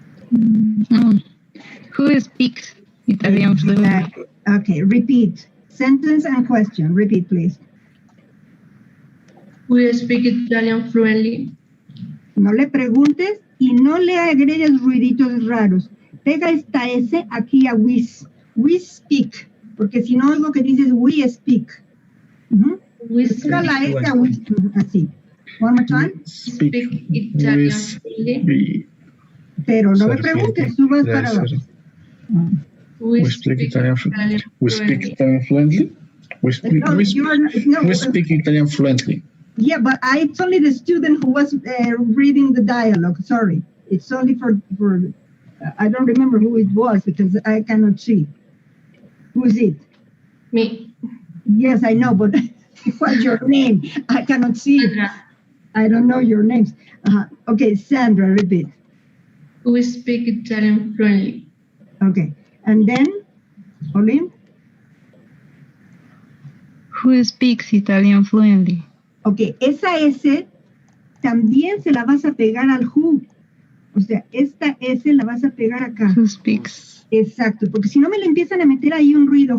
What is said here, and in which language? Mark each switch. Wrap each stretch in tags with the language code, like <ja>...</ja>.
<en>No. Who speaks Italian fluently? Okay, repeat. Sentence and question. Repeat, please. We speak Italian fluently.</en> <es>No le preguntes y no le agregues ruiditos raros. Pega esta S aquí a</es> <en>we speak.</en> <es>Porque si no, algo que dices</es> <en>we speak.</en> <es>Pega la S a we. Así.</es> <en>One more time. Speak Italian fluently.</en> <es>Pero no me preguntes, tú vas para abajo.</es> <en>We speak Italian fluently. We speak Italian fluently. We speak Italian fluently. Yeah, but it's only the student who was reading the dialogue. Sorry, it's only for I don't remember who it was because I cannot see. Who is it? Me. Yes, I know, but what's your name? I cannot see. I don't know your names. Okay, Sandra, repeat. We speak Italian fluently. Okay, and then, Olin? Who speaks Italian fluently?</en> <es>Ok, esa S también se la vas a pegar al who. O sea, esta S la vas a pegar acá.</es> <en>Who speaks?</en> <es>Exacto, porque si no me le empiezan a meter ahí un ruido.</es>